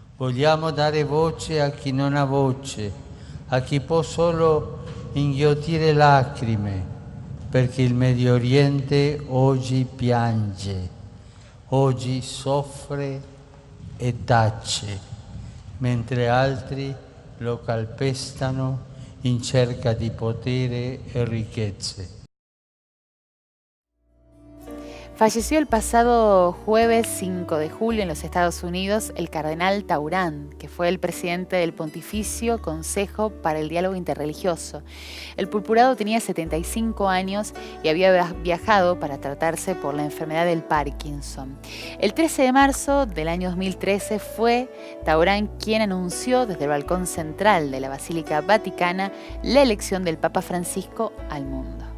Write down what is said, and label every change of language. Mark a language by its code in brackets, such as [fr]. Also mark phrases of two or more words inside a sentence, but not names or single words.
[it] Vogliamo dare voce a chi non ha voce, a chi può solo inghiottire lacrime, perché il Medio Oriente oggi piange, oggi soffre e tace, mentre altri lo calpestano in cerca di potere e ricchezze. [es] Falleció el pasado jueves 5 de julio en los Estados Unidos el cardenal Taurán, que fue el presidente del Pontificio Consejo para el Diálogo Interreligioso. El purpurado tenía 75 años y había viajado para tratarse por la enfermedad del Parkinson. El 13 de marzo del año 2013 fue Taurán quien anunció desde el balcón central de la Basílica Vaticana la elección del Papa Francisco al mundo.